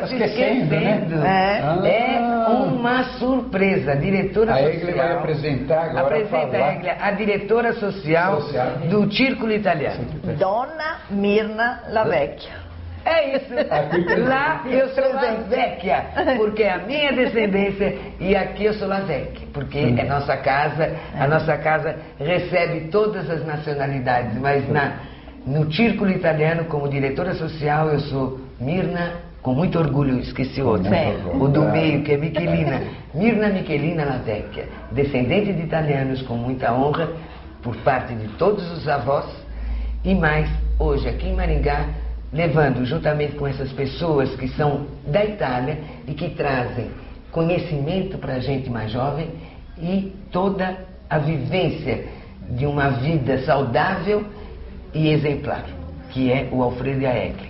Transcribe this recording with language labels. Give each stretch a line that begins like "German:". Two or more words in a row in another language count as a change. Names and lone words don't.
Portuguese: se esquecendo. Né? É uma surpresa. A diretora social... A Egli vai apresentar agora. A diretora social do Círculo Italiano. Donna Mirna La Vecchia. É isso. Lá eu sou la vecchia, porque é a minha descendência, e aqui eu sou la vecchia, porque é a nossa casa recebe todas as nacionalidades, mas no círculo italiano, como diretora social, eu sou Mirna, com muito orgulho, esqueci outro, o do meio, que é Michelina, Mirna Michelina la vecchia, descendente de italianos com muita honra, por parte de todos os avós, e mais, hoje aqui em Maringá, levando juntamente com essas pessoas que são da Itália e que trazem conhecimento para a gente mais jovem e toda a vivência de uma vida saudável e exemplar, que é o Alfredo e a Egli.